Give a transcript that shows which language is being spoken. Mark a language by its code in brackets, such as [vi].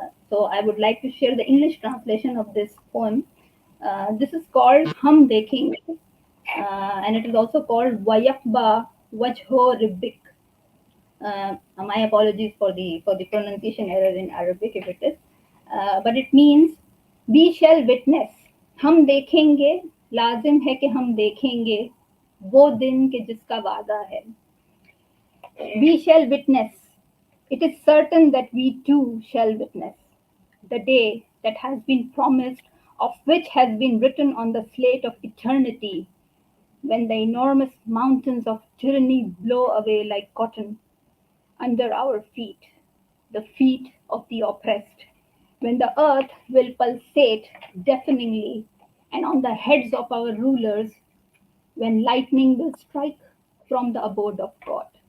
[en] So I would like to share the English translation of this poem. This is called Hum Dekhenge, and it is also called Wayakba Wajho Ribbik. My apologies for the pronunciation error in Arabic if it is, but it means we shall witness. [ur] हम देखेंगे, लाजिम है कि हम देखेंगे वो दिन के जिसका वादा है. [en] We shall witness. It is certain that we too shall witness the day that has been promised, of which has been written on the slate of eternity, when the enormous mountains of tyranny blow away like cotton under our feet, the feet of the oppressed, when the earth will pulsate deafeningly, and on the heads of our rulers, when lightning will strike from the abode of God,